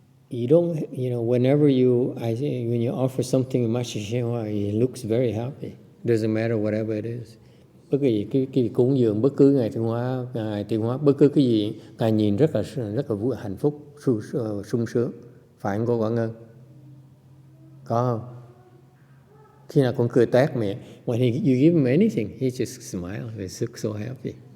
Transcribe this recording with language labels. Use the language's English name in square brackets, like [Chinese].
[English] You don't, whenever when you offer something to Master YongHua, he looks very happy. Doesn't matter whatever it is. [Vietnamese] Bất kỳ cái cúng dường bất cứ Ngài Tiến Hóa, bất cứ cái gì, Ngài nhìn rất là vui, hạnh phúc, sung sướng. Phải không cô Quảng Ngân? Có không? Khi nào con cười tét miệng, [English] when you give him anything, he just smile, he's so happy.